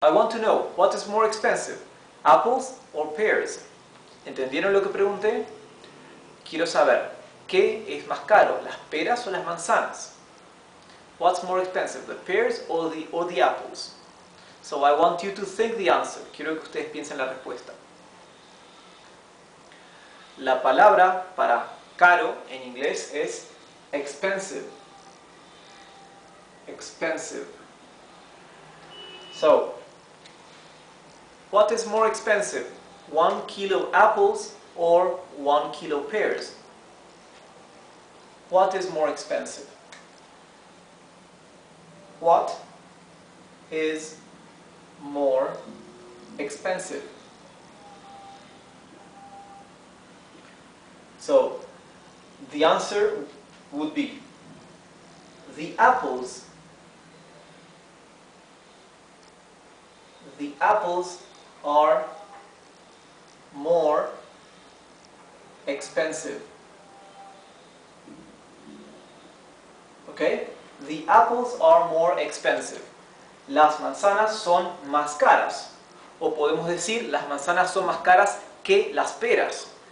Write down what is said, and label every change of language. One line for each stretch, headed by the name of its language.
English: I want to know, what is more expensive, apples or pears?
Spanish: ¿Entendieron lo que pregunté? Quiero saber, ¿qué es más caro, las peras o las manzanas?
English: What's more expensive, the pears or the apples? So I want you to think the answer.
Spanish: Quiero que ustedes piensen la respuesta. La palabra para caro en inglés es expensive.
English: Expensive. So, what is more expensive? 1 kilo apples or 1 kilo pears? What is more expensive? What is more expensive? So, the answer would be the apples. The apples are more expensive. Okay? The apples are more expensive.
Spanish: Las manzanas son más caras. O podemos decir, las manzanas son más caras que las peras.